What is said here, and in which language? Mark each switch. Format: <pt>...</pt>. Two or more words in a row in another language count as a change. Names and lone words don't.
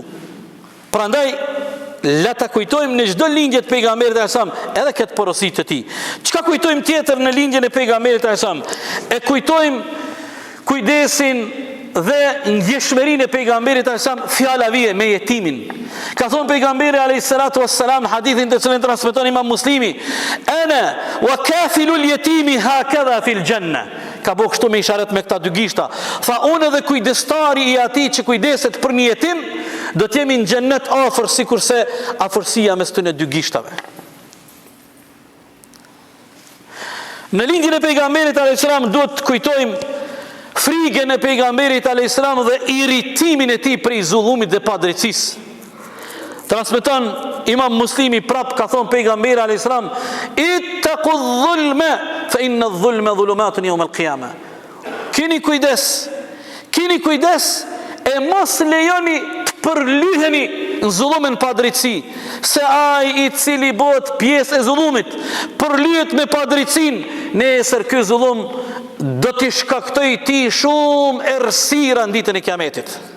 <sq>Prandaj, le ta kujtojmë në çdo lindje të pejgamberit e sa edhe këtë porosi të tij. Çka kujtojmë tjetër në lindjen e pejgamberit e sa? E kujtojmë kujdesin dhe ndjeshmërinë e pejgamberit e sa fjala vije me jetimin. Ka thonë pejgamberi</sq> <ar>عليه الصلاة والسلام</ar> <sq>hadithin të cilin transmeton Imam Muslimi,</sq> <ar>أنا وكافل اليتيم هكذا في الجنة.</ar> <sq>Ka bëu kështu me isharet me këta dy gishta. Tha unë edhe kujdestari i atij që kujdeset për një jetim, do të jemi në xhennet afër sikurse afërsia mes këtyre dy gishtave. Në lindjen e pejgamberit</sq> <ar>عليه السلام</ar> <sq>duhet të kujtojmë frigën e pejgamberit</sq> <ar>عليه السلام</ar> <sq>dhe irritimin e tij prej zullumit dhe padrejtisë. Transmeton Imam Muslimi prap ka thonë pejgamberi</sq> <ar>عليه السلام, اتقوا الظلم فإن الظلم ظلمات يوم القيامة.</ar> <sq>Keni kujdes e mos lejoni të përlyheni në zullumin padrejtësi, se ai i cili bëhet pjesë e zullumit përlyhet me padrejtësinë, nesër ky zullum do t'i shkaktoj ti shumë errësira në ditën e Kiametit.</sq>